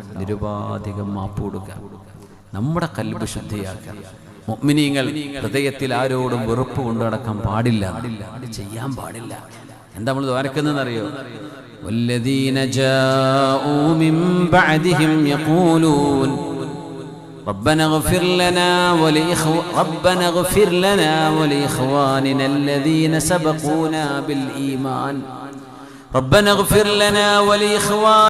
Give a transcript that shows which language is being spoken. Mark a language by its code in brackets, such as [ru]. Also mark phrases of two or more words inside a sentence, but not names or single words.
[ml] നിരുപാധികം മാപ്പ് കൊടുക്കുക, നമ്മുടെ ഖൽബ് ശുദ്ധിയാക്കുക. മുഅ്മിനീങ്ങൾ ഹൃദയത്തിൽ ആരോടും വെറുപ്പ് കൊണ്ടു നടക്കാൻ പാടില്ല, ചെയ്യാൻ പാടില്ല. എന്താ നമ്മൾ ദ്വാരക്കുന്നതെന്നറിയോ? [ar] والذين جاءوا من بعدهم يقولون ربنا اغفر لنا ولإخواننا الذين سبقونا بالإيمان ربنا اغفر لنا ولإخواننا